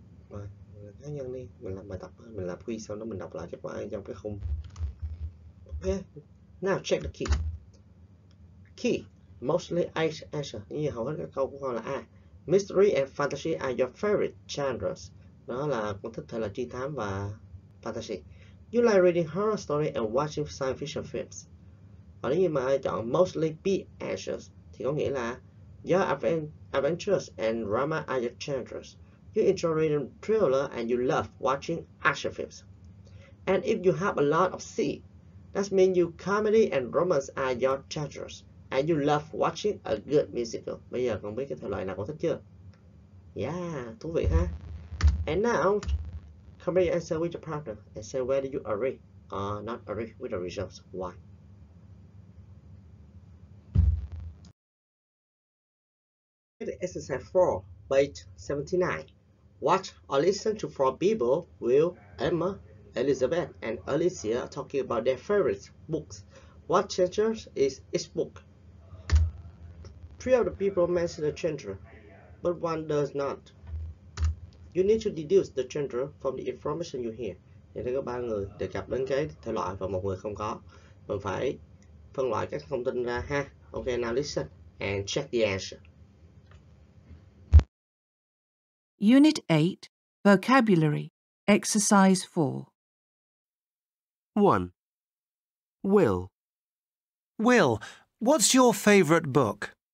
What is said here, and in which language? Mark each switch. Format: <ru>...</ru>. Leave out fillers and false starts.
<vi>Rồi, cá nhân đi, mình làm bài tập, mình làm quiz sau đó mình đọc lại kết quả trong cái khung.</vi> <en>Okay, now check the key. Key, mostly A answer,</en> <vi>như hầu hết các câu của con là A.</vi> <en>Mystery and fantasy are your favorite genres.</en> <vi>Đó là con thích thể là trinh thám và</vi> <en>fantasy. You like reading horror story and watching science fiction films.</en> <vi>Còn nếu như mà ai chọn</vi> <en>mostly be anxious</en> <vi>thì có nghĩa là</vi> <en>your adventures and drama are your genres. You enjoy reading thriller and you love watching action films. And if you have a lot of C, that means you comedy and romance are your genres. And you love watching a good musical.</en> <vi>Bây giờ con biết cái thể loại nào con thích chưa?</vi> <en>Yeah,</en> <vi>thú vị ha.</vi> <en>And now, compare your answer with your partner and say whether you agree or not agree with the results. Why? Exercise 4, page 79. Watch or listen to 4 people, Will, Emma, Elizabeth, and Alicia talking about their favorite books. What genre is each book? 3 of the people mention the genre, but 1 does not. You need to deduce the genre from the information you hear.</en> <vi>Thì đây có 3 người đề cập đến cái thể loại và 1 người không có. Mình phải phân loại các thông tin ra ha.</vi> <en>Okay, now listen and check the answer. Unit 8, Vocabulary, Exercise 4. 1. Will. Will, what's your favourite book?</en>